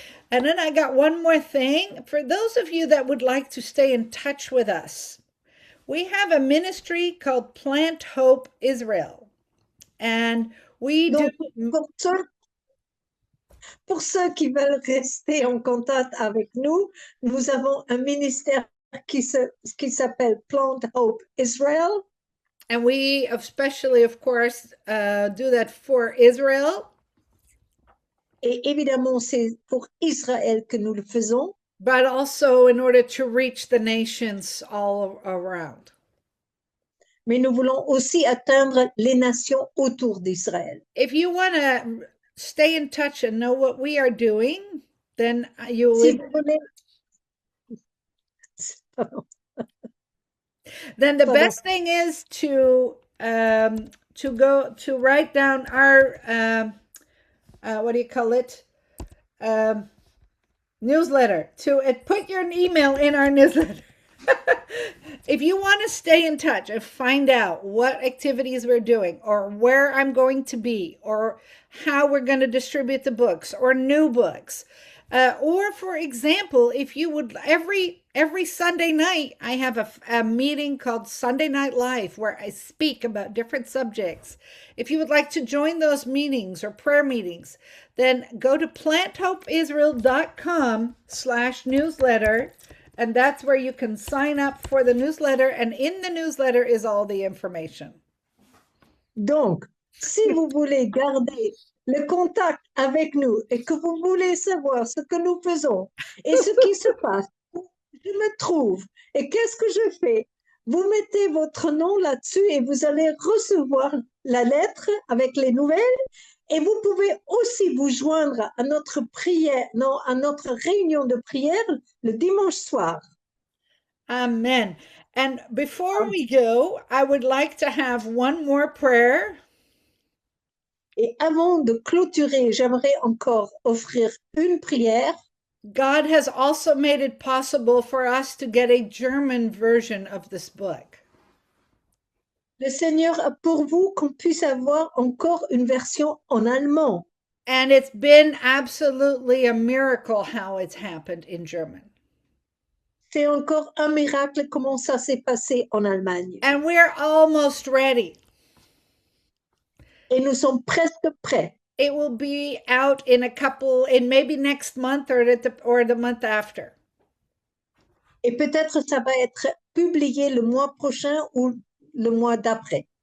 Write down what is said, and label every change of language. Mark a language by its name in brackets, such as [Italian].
[English] And then I got one more thing. For those of you that would like to stay in touch with us, we have a ministry called Plant Hope Israel. And we do. [French] Donc, pour ceux qui veulent rester en contact avec nous, nous avons un ministère qui s'appelle Plant Hope Israel. [English] And we especially, of course, do that for Israel. [French] Et évidemment, c'est pour Israël que nous le faisons. [English] But also in order to reach the nations all around. [French] Mais nous voulons aussi atteindre les nations autour d'Israël. [English] If you want to stay in touch and know what we are doing, then you will. [French] Si vous voulez... [English] Then the best thing is to go to write down our what do you call it, newsletter, to put your email in our newsletter. If you want to stay in touch and find out what activities we're doing, or where I'm going to be, or how we're going to distribute the books, or new books, or for example, if you would, every Sunday night, I have a meeting called Sunday Night Live where I speak about different subjects. If you would like to join those meetings or prayer meetings, then go to planthopeisrael.com/newsletter, and that's where you can sign up for the newsletter. And in the newsletter is all the information. [French] Donc, si vous voulez garder le contact avec nous et que vous voulez savoir ce que nous faisons et ce qui se passe, où je me trouve et qu'est-ce que je fais, vous mettez votre nom là-dessus et vous allez recevoir la lettre avec les nouvelles, et vous pouvez aussi vous joindre à notre à notre réunion de prière le dimanche soir. [English] Amen. And before we go, I would like to have one more prayer. [French] Et avant de clôturer, j'aimerais encore offrir une prière. [English] God has also made it possible for us to get a German version of this book. [French] Le Seigneur a pourvu qu'on puisse avoir encore une version en allemand. [English] And it's been absolutely a miracle how it's happened in German. [French] C'est encore un miracle comment ça s'est passé en Allemagne. [English] And we're almost ready. [French] Et nous sommes presque prêts. [English] It will be out in maybe next month or the month after. [French] Et peut-être ça va être publié le mois prochain ou le mois d'après.